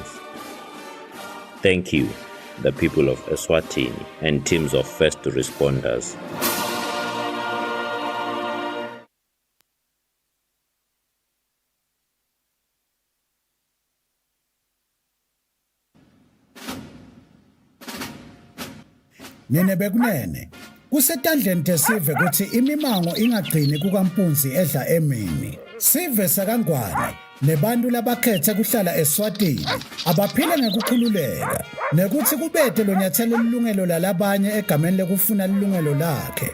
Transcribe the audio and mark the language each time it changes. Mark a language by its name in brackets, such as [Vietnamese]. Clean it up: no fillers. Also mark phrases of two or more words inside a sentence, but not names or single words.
[English] Thank you, the people of Eswatini and teams of first responders. [Swati] Nene bekunene kusetandleni tesive kuthi imimango ingagcini kukampunzi edla emini. Sive sakangwane nebantu labakhethe kuhlala eSwatini abaphile ngekukhululeka nekuthi kubethe lo nyathelo lilungelo lalabanye egameni lekufuna lilungelo lakhe.